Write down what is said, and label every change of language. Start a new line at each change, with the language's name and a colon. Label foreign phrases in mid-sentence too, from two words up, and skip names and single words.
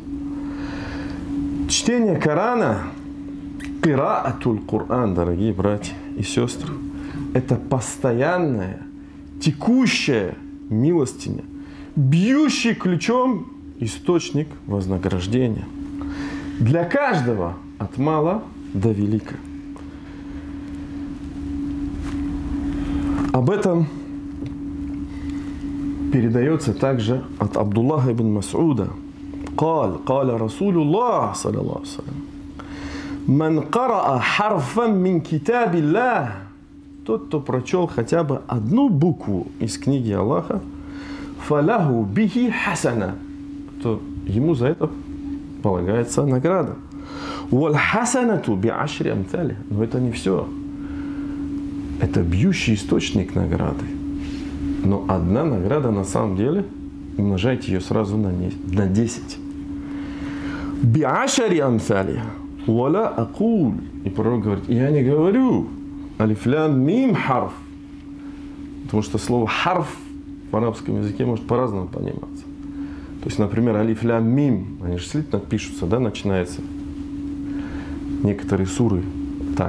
Russian: Чтение Корана,
Arabic: قراءة القرآن,
Russian: дорогие братья и сестры, это постоянная, текущая милостиня, бьющий ключом источник вознаграждения. Для каждого от мала до велика. Об этом передается также от Абдуллаха ибн Мас'уда.
Arabic: قال رسول الله صلى الله عليه وسلم من قرأ حرفا من كتاب الله,
Russian: тот, кто прочел хотя бы одну букву из книги Аллаха,
Arabic: فله به حسنة,
Russian: то ему за это полагается награда.
Arabic: وَالْحَسَنَةُ بِعَشْرِ أَمْثَالِهَا,
Russian: но это не все. Это бьющий источник награды. Но одна награда на самом деле, умножайте ее сразу на 10.
Arabic: بِعَشْرِ أَمْثَالِهَا وَلَا أَقُولُ,
Russian: и пророк говорит, я не говорю
Arabic: ألف لام ميم حرف,
Russian: потому что слово харф в арабском языке может по-разному пониматься. То есть, например,
Arabic: ألف لام ميم,
Russian: они же слитно пишутся, да, начинается. Некоторые суры так.